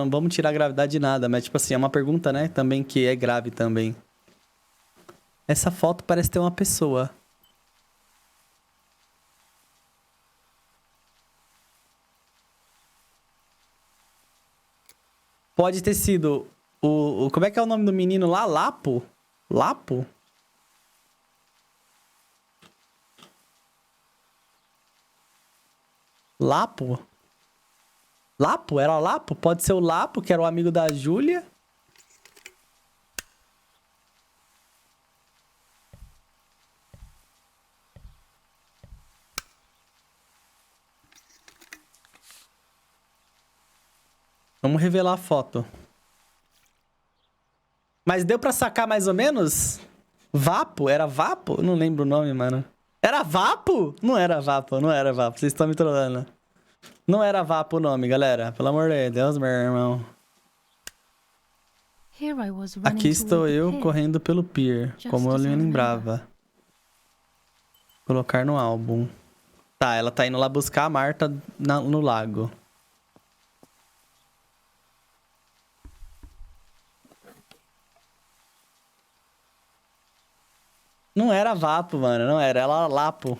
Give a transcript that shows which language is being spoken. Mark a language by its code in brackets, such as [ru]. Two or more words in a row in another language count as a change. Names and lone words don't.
[pt] Não vamos tirar a gravidade de nada, mas tipo assim, é uma pergunta, né? Também que é grave também. Essa foto parece ter uma pessoa. Pode ter sido o... Como é que é o nome do menino lá? Lapo? Lapo? Lapo? Lapo? Era Lapo? Pode ser o Lapo, que era o amigo da Júlia. Vamos revelar a foto. Mas deu pra sacar mais ou menos? Vapo? Era Vapo? Eu não lembro o nome, mano. Era Vapo? Não era Vapo, não era Vapo. Vocês estão me trollando. Não era Vapo o nome, galera. Pelo amor de Deus, meu irmão. [en] Here I was running [pt] Aqui [en] toward [pt] estou [en] the [pt] eu [en] pier. [pt] correndo pelo pier, [en] Just [pt] como eu [en] as I [pt] me [en] remember. [pt] lembrava. Colocar no álbum. Tá, ela tá indo lá buscar a Marta no lago. Não era Vapo, mano. Não era. Era Lapo.